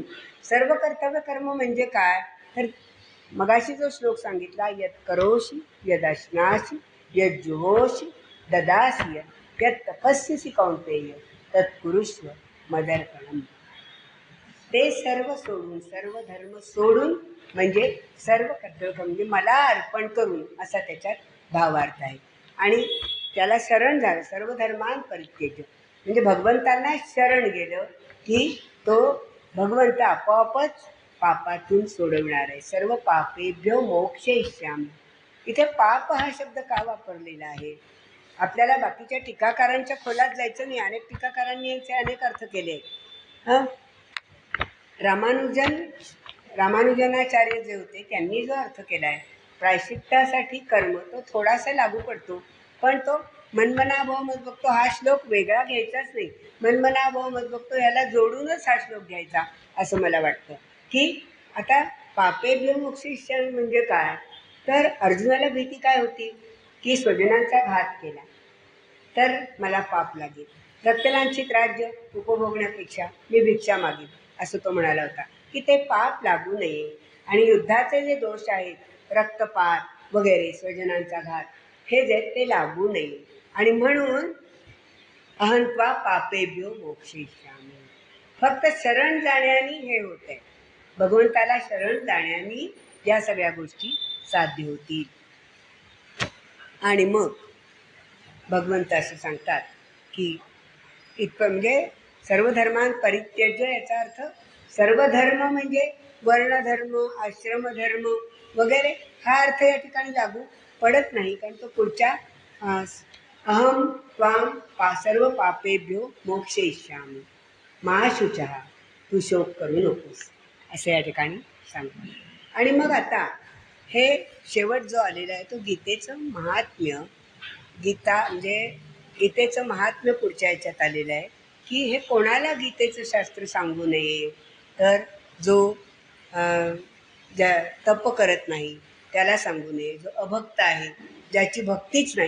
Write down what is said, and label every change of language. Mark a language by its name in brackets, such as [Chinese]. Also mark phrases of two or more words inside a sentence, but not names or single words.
[Marathi] सर्व कर्तव्य कर्म म्हणजे काय? तर मगाशी जो श्लोक सांगितला, [Sanskrit] यत् करोषि यदश्नासि यज्जुहोषि ददासि यत् तपस्यसि कौन्तेय तत्कुरुष्व मदर्पणम्. [Marathi] ते सर्व सोडून, सर्व धर्म सोडून म्हणजे सर्व कर्तव्य म्हणजे मला अर्पण करून असा त्याच्यात भावार्थ आहे. आणि त्याला शरण झालं, [Sanskrit] सर्व धर्मान परित्यज्य [Marathi] म्हणजे भगवंतांना शरण गेलं की तो भगवंत आपोआपच पापातून सोडवणार आहे. [Sanskrit] सर्व पापेभ्यो मोक्षयिष्यामि. [Marathi] इथे पाप हा शब्द का वापरलेला आहे? आपल्याला बाकीच्या टीकाकारांच्या खोलात जायचं नाही. अनेक टीकाकारांनी याचे अनेक अर्थ केले. रामानुजनाचार्य जे होते त्यांनी जो अर्थ केला आहे प्रायश्चित्तासाठी कर्म, तो थोडासा लागू पडतो. पण तो [Sanskrit] मन्मना भव मद्भक्तो [Marathi] हा श्लोक वेगळा घ्यायचाच नाही. [Sanskrit] मन्मना भव मद्भक्तो [Marathi] याला जोडूनच हा श्लोक घ्यायचा असं मला वाटतं. की आता [Sanskrit] पापेभ्यो मोक्षयिष्यामि [Marathi] म्हणजे काय? तर अर्जुनाला भीती काय होती की स्वजनांचा घात केला तर मला पाप लागेल, रक्तलांछित राज्य उपभोगण्यापेक्षा मी भिक्षा मागेल असं तो म्हणाला होता. की ते पाप लागू नये आणि युद्धाचे जे दोष आहेत, रक्तपात वगैरे, स्वजनांचा घात, हे जे ते लागू नये. आणि म्हणून [Sanskrit] अहं त्वा पापेभ्यो मोक्षयिष्यामि. [Marathi] फक्त शरण जाण्याने हे होत आहे. भगवंताला शरण जाण्याने या सगळ्या गोष्टी साध्य होतील. आणि मग भगवंत असं सांगतात की इतकं म्हणजे [Sanskrit] सर्व धर्मान परित्यज्य, [Marathi] याचा अर्थ सर्व धर्म म्हणजे वर्णधर्म, आश्रमधर्म वगैरे हा अर्थ या ठिकाणी लागू पडत नाही. कारण तो पुढच्या [Sanskrit] अहम त्वां सर्व पापेभ्यो मोक्षयिष्यामि मा शुचः, [Marathi] तू शोक करू नकोस, असं या ठिकाणी सांगतात. आणि मग आता हे शेवट जो आलेला आहे तो गीतेचं महात्म्य, गीता म्हणजे गीतेचं महात्म्य पुढच्या ह्याच्यात आलेलं आहे की हे कोणाला गीतेचं शास्त्र सांगू नये, तर जो ज्या तप करत नाही त्याला सांगू नये, जो अभक्त आहे, ज्याची भक्तीच नाही.